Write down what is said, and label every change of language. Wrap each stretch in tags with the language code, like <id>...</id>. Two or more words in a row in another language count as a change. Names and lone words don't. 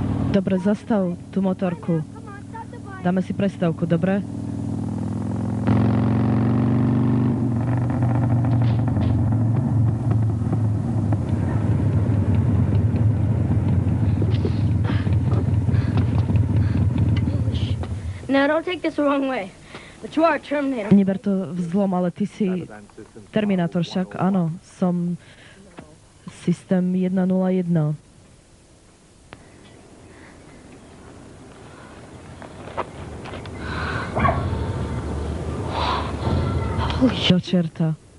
<sk>Dobre, zastav tú motorku. Dáme si prestávku, dobre?</sk> <en>Now, don't take this the wrong way. But you are a Terminator.</en> <sk>Neber to vzlom, ale ty si Terminátor však. Áno, som systém 101. Do čerta.</sk>